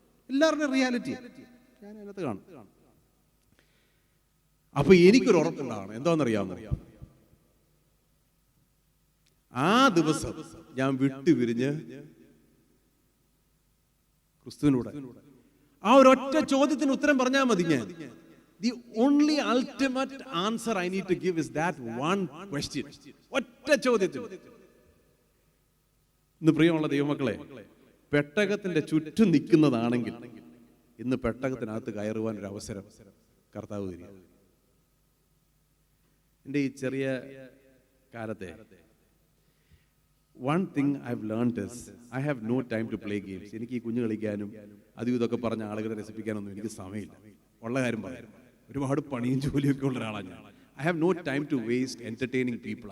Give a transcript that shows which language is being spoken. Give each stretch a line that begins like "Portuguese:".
Malayalam: എല്ലാവരുടെയും റിയാലിറ്റി ഞാൻ അതിനകത്ത് കാണും. അപ്പൊ എനിക്കൊരു ഉറപ്പുണ്ടാകണം, എന്താണെന്നറിയാമോ? ആ ദിവസം ഞാൻ വിട്ടുപിരിഞ്ഞ് ക്രിസ്തുവിനൂടെ ആ ഒരൊറ്റ ചോദ്യത്തിന് ഉത്തരം പറഞ്ഞാൽ മതി. ഞാൻ
English: the only ultimate answer I need to give is that one question.
Malayalam: ഒറ്റ ചോദ്യത്തിന്. ഇന്ന് പ്രിയമുള്ള ദൈവമക്കളെ, പെട്ടകത്തിന്റെ ചുറ്റും നിൽക്കുന്നതാണെങ്കിൽ ഇന്ന് പെട്ടകത്തിനകത്ത് കയറുവാൻ ഒരു അവസരം കർത്താവ് തരിക. എൻ്റെ ഈ ചെറിയ കാലത്തെ
English: one thing I've learned is I have no time to play games.
Malayalam: എനിക്ക് ഈ കുഞ്ഞു കളിക്കാനും അതും ഇതൊക്കെ പറഞ്ഞ ആളുകളെ രസിപ്പിക്കാനൊന്നും എനിക്ക് സമയമില്ല. ഉള്ള കാര്യം പറയാം, ഒരുപാട് പണിയും ജോലിയൊക്കെ ഉള്ള ഒരാളാണ് ഞാൻ.
English: I have no time to waste entertaining people.